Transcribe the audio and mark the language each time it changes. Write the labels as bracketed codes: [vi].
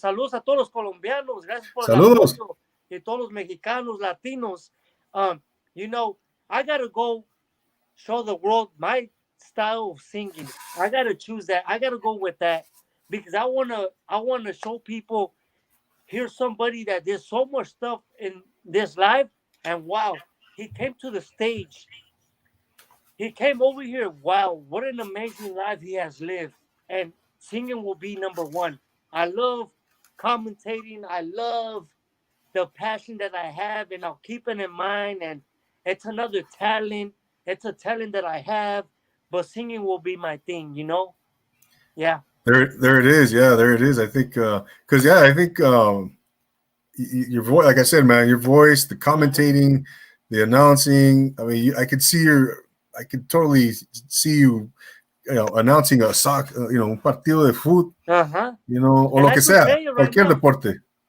[es] Saludos a todos los colombianos. Gracias por el Saludos. apoyo. Y todos los mexicanos, latinos. [en] I got to go show the world my style of singing. I got to choose that. I got to go with that because I want to show people, here's somebody that did so much stuff in this life, and wow, he came to the stage. He came over here. Wow, what an amazing life he has lived. And singing will be number one. I love commentating. I love the passion that I have, and I'll keep it in mind. And it's another talent. It's a talent that I have, but singing will be my thing, Yeah. There it is. Yeah, there it is. I think, because I think your voice, like I said, man, your voice, the commentating, the announcing. I mean, I could totally see you, announcing a soccer, [es] un partido de fútbol, Uh-huh. o lo que sea, cualquier deporte.